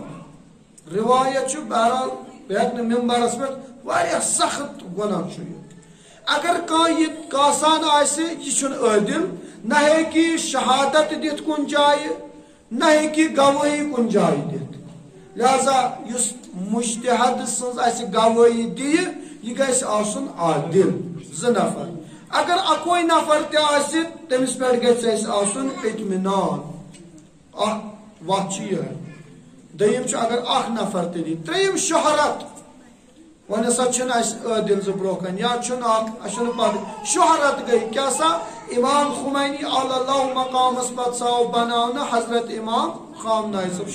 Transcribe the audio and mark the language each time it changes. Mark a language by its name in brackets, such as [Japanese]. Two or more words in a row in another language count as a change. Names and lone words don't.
[Kashmiri] روایت چھُ بہرحال بہٕ ہٮ۪کہٕ نہٕ ممبرس پٮ۪ٹھ واریاہ سخت گناہ چھُ یہِ. اگر کانٛہہ یہِ کاسان آسہِ یہِ چھُنہٕ عٲدِل نہ ہیٚکہِ یہِ شہادت دِتھ کُنہِ جایہِ نہ ہیٚکہِ یہِ گوٲہی کُنہِ جایہِ دِتھ. لہذا اس مجتہد سن گواہی دی یہ گژھِ آسُن عادل. زٕ نفر اگر اکوے نفر تہِ آسہِ تٔمِس پٮ۪ٹھ گژھِ اَسہِ آسُن اطمینان. اکھ وتھ چھِ یِہے. دوٚیِم چھُ اگر اکھ نفر تہِ دی. ترٛیٚیِم شہرت وۄنۍ ہسا چھِنہٕ اَسہِ عٲدل زٕ برونٛہہ کَنہِ یا چھُنہٕ اکھ اَسہِ چھُنہٕ پتہ شہرت گٔے کیٛاہ سا امام خمینی علی اللہ مقامس پتہٕ ژاو بناونہٕ حضرت امام خامنائی صٲب.